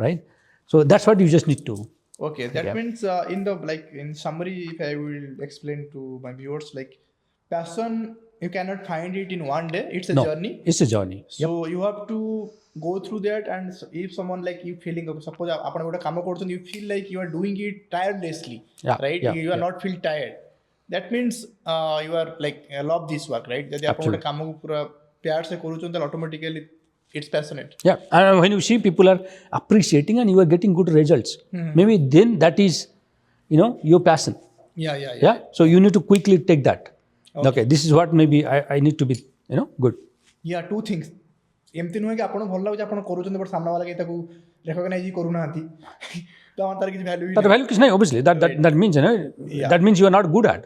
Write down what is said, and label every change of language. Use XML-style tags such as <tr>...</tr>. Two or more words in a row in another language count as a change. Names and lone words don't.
<en>So that's what you just need to Okay, that Yeah. means in the like in summary, if I will explain to my viewers, like passion you cannot find it in one day. It's a No, journey. it's a journey. So you have to go through that, and if someone like you feeling, suppose</en> <or>ଆପଣ ଗୋଟେ କାମ କରୁଛନ୍ତି,</or> <en>you feel like you are doing it tirelessly, Yeah, right? yeah, You are yeah. not feel tired. That means you are like love this work, right?</en> <or>ଯଦି ଆପଣ ଗୋଟେ କାମକୁ ପୁରା</or> <hi>प्यार से</hi> <or>କରୁଛନ୍ତି, ତାହେଲେ</or> <en>automatically it's passionate. Yeah, and when you see people are appreciating and you are getting good results, maybe then that is, your passion. Yeah. Yeah. So you need to quickly take that. Okay, this is what maybe I need to be, good. Yeah, two things.</en> <or>ଏମିତି ନୁହେଁ କି ଆପଣ ଭଲ ଲାଗୁଛି ଆପଣ କରୁଛନ୍ତି ବଟ୍ ସାମ୍ନା ବାଲା କେହି ତାକୁ ରେକଗ୍ନାଇଜ୍ କରୁନାହାନ୍ତି ତ ଆମର ତାର କିଛି ଭ୍ୟାଲ୍ୟୁ</or> <en>That value is not obviously that means that means you are not good at.</en>